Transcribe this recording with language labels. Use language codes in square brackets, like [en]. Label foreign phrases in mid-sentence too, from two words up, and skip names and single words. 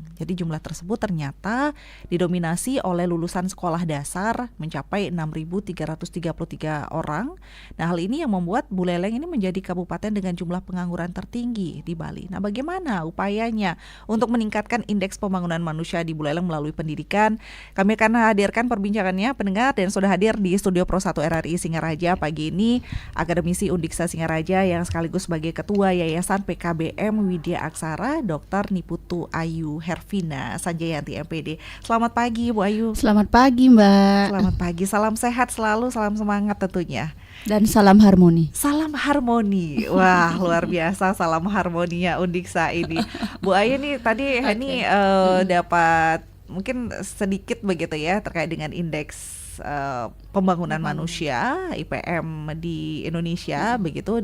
[id] Jadi jumlah tersebut ternyata didominasi oleh lulusan sekolah dasar mencapai 6.333 orang. Nah, hal ini yang membuat Buleleng ini menjadi kabupaten dengan jumlah pengangguran tertinggi di Bali. Nah, bagaimana upayanya untuk meningkatkan indeks pembangunan manusia di Buleleng melalui pendidikan? Kami akan hadirkan perbincangannya pendengar, dan sudah hadir di studio Pro 1 RRI Singaraja pagi ini akademisi Undiksa Singaraja yang sekaligus sebagai Ketua Yayasan PKBM Widya Aksara, Dr. Niputu Ayu Hervina Sanjayanti MPD. Selamat pagi Bu Ayu. Selamat pagi Mbak. Selamat pagi, salam sehat selalu, salam semangat tentunya. Dan salam harmoni. Salam harmoni. Wah, luar biasa salam harmoninya Undiksa ini. Bu Ayu nih tadi Hani dapat mungkin sedikit begitu ya terkait dengan indeks pembangunan manusia IPM di Indonesia begitu.